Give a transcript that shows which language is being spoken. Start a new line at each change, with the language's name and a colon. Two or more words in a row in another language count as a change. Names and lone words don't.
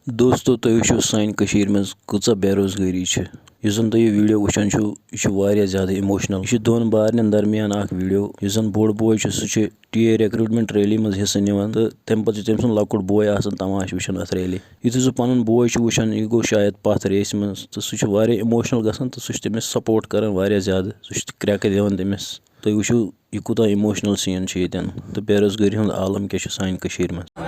Kashmiri: दोस्तों तुम वो सान मज कूचा बेरोजगारी यह जन तुम वीडियो वुचान यह ज़्यादा इमोशनल यह दोन बारन दरमियान वीडियो यह जन बोड़ बोय सह टीए रिक्रूटमेंट रैली मज हिस्सा निवान तो तम पे तम सुंद लकुट बोय तमाश वुचान अत रैली युत सह पन बोय वुचान यह गो शायद पथ रेस मज तो सह इमोशनल गसान तो सह तमिस सपोर्ट कर ज्यादा सह क्रैक दिवान तमिस तुम वो यह कूता इमोशनल सीन ये तो बेरोजगारी हूँ आलम क्या सान मज